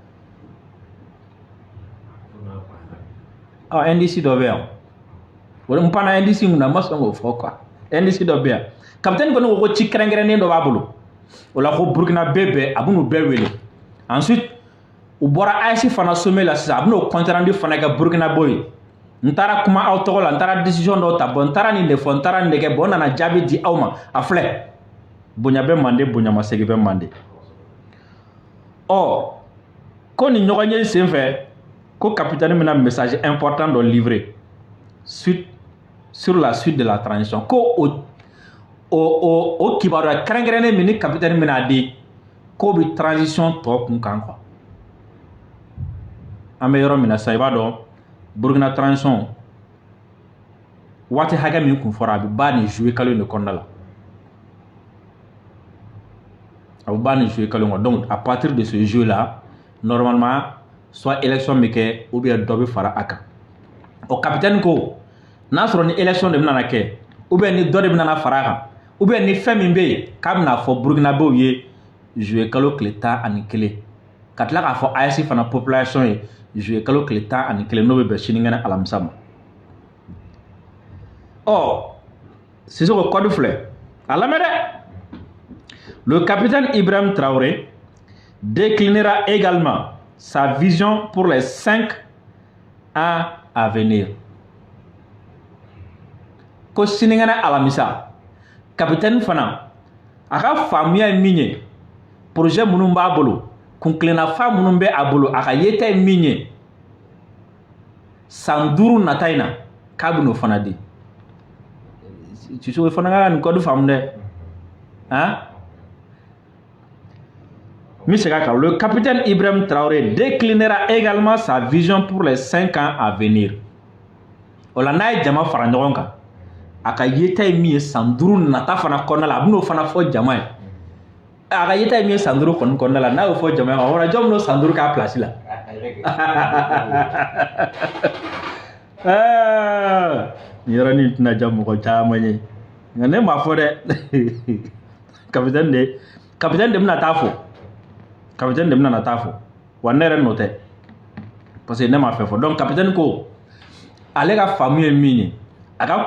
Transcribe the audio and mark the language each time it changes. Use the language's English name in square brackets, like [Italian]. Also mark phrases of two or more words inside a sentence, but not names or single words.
[Bambara] NDC dɔ bɛ yan o n panna NDC mun na n ma sɔn k'o fɔ quoi NDC dɔ bɛ yan capitaine kɔni ko ci kɛrɛnkɛrɛnnen dɔ b'a bolo o la ko Burkina bɛɛ a b'u bɛɛ wele ensuite u bɔra AES fana sommet la sisan a bɛna o [French] compte rendu [Bambara] fana kɛ Burkinabɛw ye n taara kuma aw tɔgɔ la n taara décision dɔw ta bon n taara nin de fɔ n taara nin de kɛ bon n nana jaabi di aw ma a filɛ bonya bɛ mande bonyamasegin bɛ mande ko nin ɲɔgɔn ye sen fɛ ko capitaine bɛna [French] message important [Bambara] dɔ [French] livrer sur la suite de la transition [Bambara] ko o kibaruya kɛrɛnkɛrɛnnen min ni capitaine bɛna di ko bɛ transition tɔ kun kan quoi an bɛ yɔrɔ min na sisan i b'a dɔn Burkina transition waati hakɛ min kun fɔra a bɛ ban nin juillet kalo in de kɔnɔna la a bɛ ban nin juillet kalo in kɔnɔ [French] donc à partir de ce juillet là normalement soit élection [Bambara] bɛ kɛ [French] ou bien [Bambara] dɔ bɛ fara a kan o capitaine ko n'a sɔrɔ ni élection de bɛna kɛ [French] ou bien [Bambara] ni dɔ de bɛna fara a kan [French] ou bien [Bambara] ni fɛn min bɛ yen k'a bɛna fɔ Burkinabɛw ye juillet kalo tile 11 ka tila k'a fɔ AES fana population ye juillet kalo tile 11 n'o bɛ bɛn sinikɛnɛ alamisa ma Sissoko code filɛ a lamɛn dɛ [French] le capitaine Ibrahim Traoré déclinera également sa vision pour les 5 ans à venir [Bambara] ko sinikɛnɛ alamisa capitaine fana a ka faamuya ye min ye projet minnu b'a bolo kunkilenna fa minnu bɛ a bolo a ka yeta ye min ye san 5 nata in na k'a bɛ n'o fana di Sissoko fana ka nin code faamu dɛ [French] le capitaine Ibrahim Traoré déclinera également sa vision pour les 5 ans à venir [Bambara] o la n'a ye jama fara ɲɔgɔn kan a ka yeta ye min ye san 5 nata fana kɔnɔna la a bɛ n'o fana fɔ jama ye a ka yeta ye min ye san 5 kɔni kɔnɔna la n'a y'o fɔ jama ye o la jɔn bɛn'o san 5 k'a place la nin yɔrɔnin tɛna diya mɔgɔ caman ye nka ne m'a fɔ dɛ capitaine de bɛna taa fɔ capitaine de bɛna na taa fɔ wa ne yɛrɛ n'o tɛ [French] parce que [Bambara] ne m'a fɛn fɔ donc capitaine ko ale ka faamu ye min ye a ka